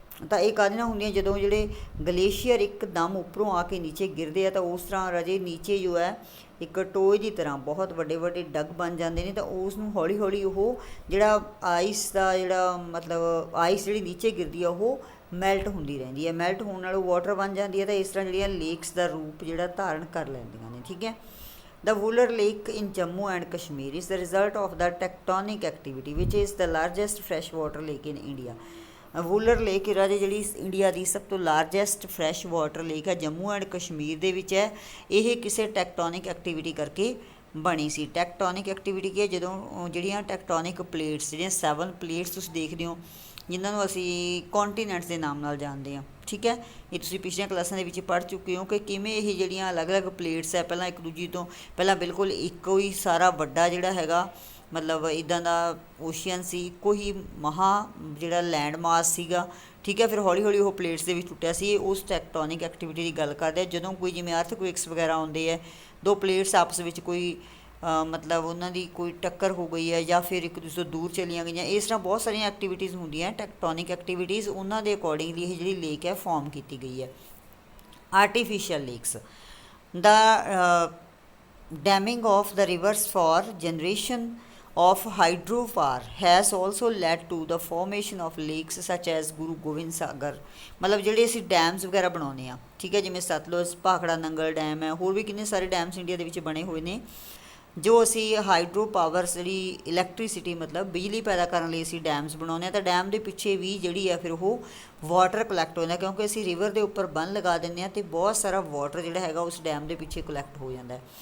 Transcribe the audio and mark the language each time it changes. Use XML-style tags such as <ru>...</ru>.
<pa>ਤਾਂ ਇਹ ਕਾਹਦੇ ਨਾਲ ਹੁੰਦੀਆਂ, ਜਦੋਂ ਜਿਹੜੇ ਗਲੇਸ਼ੀਅਰ ਇੱਕਦਮ ਉੱਪਰੋਂ ਆ ਕੇ ਨੀਚੇ ਗਿਰਦੇ ਆ ਤਾਂ ਉਸ ਤਰ੍ਹਾਂ ਰਾਜੇ ਨੀਚੇ ਜੋ ਹੈ ਇੱਕ ਟੋਏ ਦੀ ਤਰ੍ਹਾਂ ਬਹੁਤ ਵੱਡੇ ਵੱਡੇ ਡਗ ਬਣ ਜਾਂਦੇ ਨੇ, ਤਾਂ ਉਸ ਨੂੰ ਹੌਲੀ ਹੌਲੀ ਉਹ ਜਿਹੜਾ ਆਈਸ ਦਾ ਜਿਹੜਾ ਮਤਲਬ ਆਈਸ ਜਿਹੜੀ ਨੀਚੇ ਗਿਰਦੀ ਆ ਉਹ ਮੈਲਟ ਹੁੰਦੀ ਰਹਿੰਦੀ ਹੈ। ਮੈਲਟ ਹੋਣ ਨਾਲ ਉਹ ਵਾਟਰ ਬਣ ਜਾਂਦੀ ਹੈ, ਤਾਂ ਇਸ ਤਰ੍ਹਾਂ ਜਿਹੜੀਆਂ ਲੇਕਸ ਦਾ ਰੂਪ ਜਿਹੜਾ ਧਾਰਨ ਕਰ ਲੈਂਦੀਆਂ ਨੇ। ਠੀਕ ਹੈ।</pa> <en>The Wooler Lake in Jammu and Kashmir is the result of the tectonic activity which is the largest freshwater lake in India.</en> <pa>ਵੂਲਰ lake ਰਾਜੇ ਜਿਹੜੀ ਇੰਡੀਆ ਦੀ ਸਭ ਤੋਂ ਲਾਰਜੈਸਟ ਫਰੈਸ਼ ਵਾਟਰ ਲੇਕ ਹੈ, ਜੰਮੂ ਐਂਡ ਕਸ਼ਮੀਰ ਦੇ ਵਿੱਚ ਹੈ। ਇਹ ਕਿਸੇ ਟੈਕਟੋਨਿਕ ਐਕਟੀਵਿਟੀ ਕਰਕੇ ਬਣੀ ਸੀ। ਟੈਕਟੋਨਿਕ ਐਕਟੀਵਿਟੀ ਕੀ ਹੈ, ਜਦੋਂ ਜਿਹੜੀਆਂ ਟੈਕਟੋਨਿਕ ਪਲੇਟਸ ਜਿਹੜੀਆਂ 7 ਪਲੇਟਸ ਤੁਸੀਂ ਦੇਖਦੇ ਹੋ ਜਿਨ੍ਹਾਂ ਨੂੰ ਅਸੀਂ ਕੌਂਟੀਨੈਂਟਸ ਦੇ ਨਾਮ ਨਾਲ ਜਾਣਦੇ ਹਾਂ। ਠੀਕ ਹੈ, ਇਹ ਤੁਸੀਂ ਪਿਛਲੀਆਂ ਕਲਾਸਾਂ ਦੇ ਵਿੱਚ ਪੜ੍ਹ ਚੁੱਕੇ ਹੋ ਕਿ ਕਿਵੇਂ ਇਹ ਜਿਹੜੀਆਂ ਅਲੱਗ-ਅਲੱਗ ਪਲੇਟਸ ਹੈ ਪਹਿਲਾਂ ਇੱਕ ਦੂਜੀ ਤੋਂ ਪਹਿਲਾਂ ਬਿਲਕੁਲ ਇੱਕੋ ਹੀ ਸਾਰਾ ਵੱਡਾ ਜਿਹੜਾ ਹੈਗਾ ਮਤਲਬ ਇੱਦਾਂ ਦਾ ਓਸ਼ੀਅਨ ਸੀ, ਇੱਕੋ ਹੀ ਜਿਹੜਾ ਲੈਂਡ ਮਾਸ ਸੀਗਾ। ਠੀਕ ਹੈ, ਫਿਰ ਹੌਲੀ ਹੌਲੀ ਉਹ ਪਲੇਟਸ ਦੇ ਵਿੱਚ ਟੁੱਟਿਆ ਸੀ। ਉਸ ਟੈਕਟੋਨਿਕ ਐਕਟੀਵਿਟੀ ਦੀ ਗੱਲ ਕਰਦੇ ਆ, ਜਦੋਂ ਕੋਈ ਜਿਵੇਂ ਅਰਥਕੁਇਕਸ ਵਗੈਰਾ ਆਉਂਦੇ ਹੈ, ਦੋ ਪਲੇਟਸ ਆਪਸ ਵਿੱਚ ਕੋਈ ਮਤਲਬ ਉਹਨਾਂ ਦੀ ਕੋਈ ਟੱਕਰ ਹੋ ਗਈ ਹੈ ਜਾਂ ਫਿਰ ਇੱਕ ਦੂਸਰੇ ਤੋਂ ਦੂਰ ਚਲੀਆਂ ਗਈਆਂ, ਇਸ ਤਰ੍ਹਾਂ ਬਹੁਤ ਸਾਰੀਆਂ ਐਕਟੀਵਿਟੀਜ਼ ਹੁੰਦੀਆਂ ਟੈਕਟੋਨਿਕ ਐਕਟੀਵਿਟੀਜ਼, ਉਹਨਾਂ ਦੇ ਅਕੋਰਡਿੰਗਲੀ ਇਹ ਜਿਹੜੀ ਲੇਕ ਹੈ ਫਾਰਮ ਕੀਤੀ ਗਈ ਹੈ।</pa> <en>Artificial lakes ਦਾ damming of the rivers for generation of hydropower has also led to the formation of lakes such as Guru Gobind Sagar.</en> <pa>ਮਤਲਬ ਜਿਹੜੇ ਅਸੀਂ ਡੈਮਸ ਵਗੈਰਾ ਬਣਾਉਂਦੇ ਹਾਂ, ਠੀਕ ਹੈ, ਜਿਵੇਂ ਸਤਲੁਜ, ਭਾਖੜਾ ਨੰਗਲ ਡੈਮ ਹੈ, ਹੋਰ ਵੀ ਕਿੰਨੇ ਸਾਰੇ ਡੈਮਸ ਇੰਡੀਆ ਦੇ ਵਿੱਚ ਬਣੇ ਹੋਏ ਨੇ ਜੋ ਅਸੀਂ ਹਾਈਡਰੋ ਪਾਵਰ ਜਿਹੜੀ ਇਲੈਕਟ੍ਰੀਸਿਟੀ ਮਤਲਬ ਬਿਜਲੀ ਪੈਦਾ ਕਰਨ ਲਈ ਅਸੀਂ ਡੈਮਸ ਬਣਾਉਂਦੇ ਹਾਂ। ਤਾਂ ਡੈਮ ਦੇ ਪਿੱਛੇ ਵੀ ਜਿਹੜੀ ਹੈ ਫਿਰ ਉਹ ਵਾਟਰ ਕਲੈਕਟ ਹੋ ਜਾਂਦਾ, ਕਿਉਂਕਿ ਅਸੀਂ ਰਿਵਰ ਦੇ ਉੱਪਰ ਬੰਨ ਲਗਾ ਦਿੰਦੇ ਹਾਂ ਅਤੇ ਬਹੁਤ ਸਾਰਾ ਵਾਟਰ ਜਿਹੜਾ ਹੈਗਾ ਉਸ ਡੈਮ ਦੇ ਪਿੱਛੇ ਕਲੈਕਟ ਹੋ ਜਾਂਦਾ।</pa>